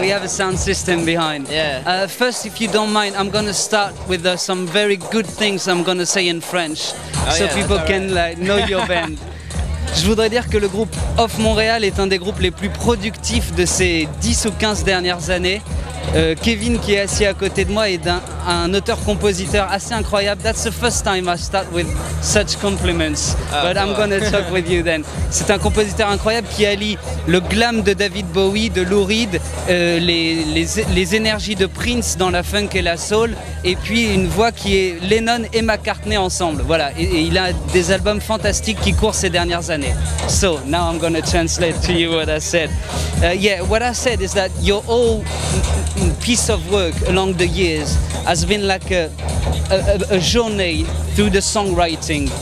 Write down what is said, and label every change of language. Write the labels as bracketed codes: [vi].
[en] We have a sound system behind. Yeah. First, if you don't mind, I'm going to start with some very good things I'm going to say in French, so yeah, people can like, know your band. [fr] Je voudrais dire que le groupe Off Montréal est un des groupes les plus productifs de ces 10 ou 15 dernières années. Kevin, qui est assis à côté de moi, est un auteur-compositeur assez incroyable. [en] That's the first time I start with such compliments, but I'm gonna talk with you then. [fr] C'est un compositeur incroyable qui allie le glam de David Bowie, de Lou Reed, les énergies de Prince dans la funk et la soul, et puis une voix qui est Lennon et McCartney ensemble. Voilà, et il a des albums fantastiques qui courent ces dernières années. [en] So now I'm gonna translate to you what I said. Yeah, what I said is that your whole piece of work along the years has been like a journey through the songwriting.